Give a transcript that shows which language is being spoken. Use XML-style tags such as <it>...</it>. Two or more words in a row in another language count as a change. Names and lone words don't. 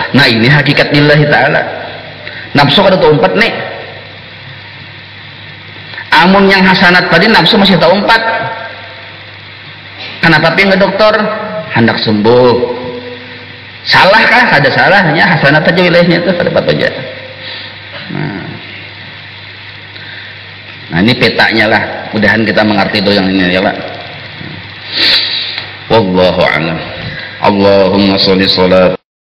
<bjn>Nah ini hakikat</bjn> <ar>lillahi ta'ala.</ar> <bjn>Nafsu kada terumpat nih. Amun yang hasanat tadi nafsu masih terumpat. Kenapa pian ke dokter? Hendak sembuh. Salahkah? Kada salahnya, hasanat aja wilayahnya itu pada apa aja. Nah ini petanya lah. Mudahan kita mengerti itu yang ini ya Pak.</bjn> <ar>Wallahu a'lam. Allahumma sholli salat</ar>